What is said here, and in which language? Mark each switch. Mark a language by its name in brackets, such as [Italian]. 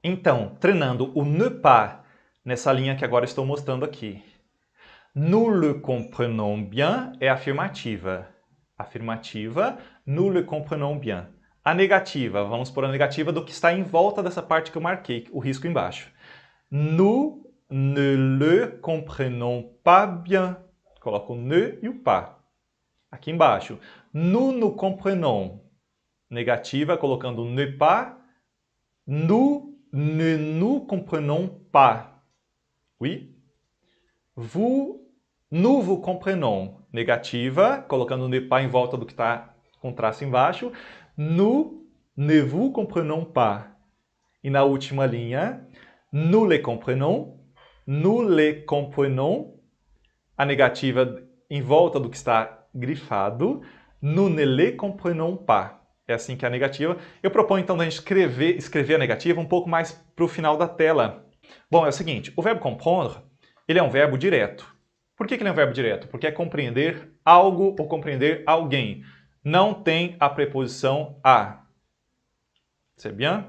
[Portuguese] Então, treinando o ne pas nessa linha que agora estou mostrando aqui. [French] Nous le comprenons bien [Portuguese] é afirmativa. Afirmativa, [French] nous le comprenons bien. [Portuguese] A negativa, vamos pôr a negativa do que está em volta dessa parte que eu marquei, o risco embaixo. [French] Nous ne le comprenons pas bien. [Portuguese] Coloco o ne e o pas. Aqui embaixo. [French] Nous nous comprenons. [Portuguese] Negativa, colocando ne pas. [French] Nous ne nous comprenons pas. Oui? Nous vous comprenons. [Portuguese] Negativa, colocando ne pas em volta do que está com traço embaixo. [French] Nous ne vous comprenons pas. [Portuguese] E na última linha, [French] nous les comprenons. Nous les comprenons. [Portuguese] A negativa em volta do que está grifado. [French] Nous ne les comprenons pas. [Portuguese] É assim que é a negativa. Eu proponho então a gente escrever a negativa um pouco mais para o final da tela. Bom, é o seguinte, o verbo comprendre, ele é um verbo direto. Por que ele é um verbo direto? Porque é compreender algo ou compreender alguém. Não tem a preposição a. [French] C'est bien?